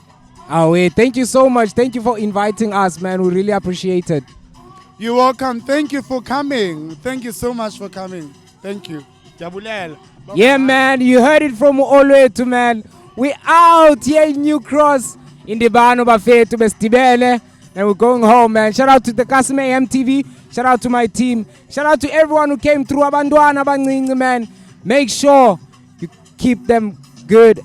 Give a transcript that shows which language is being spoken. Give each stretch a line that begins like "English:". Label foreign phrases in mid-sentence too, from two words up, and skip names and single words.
English: Thank you so much. Thank you for inviting us, man. We really appreciate it. You're welcome. Thank you for coming. Thank you so much for coming. Thank you. Yeah, man. You heard it from Olwethu, man. We out here in New Cross.
Xhosa: INDIBANO bafethu besitibele.
English: And we're going home, man. Shout out to the Kasi Mayhem TV. Shout out to my team. Shout out to everyone who came through.
Xhosa: Abantwana abancinci,
English: man. Make sure you keep them good.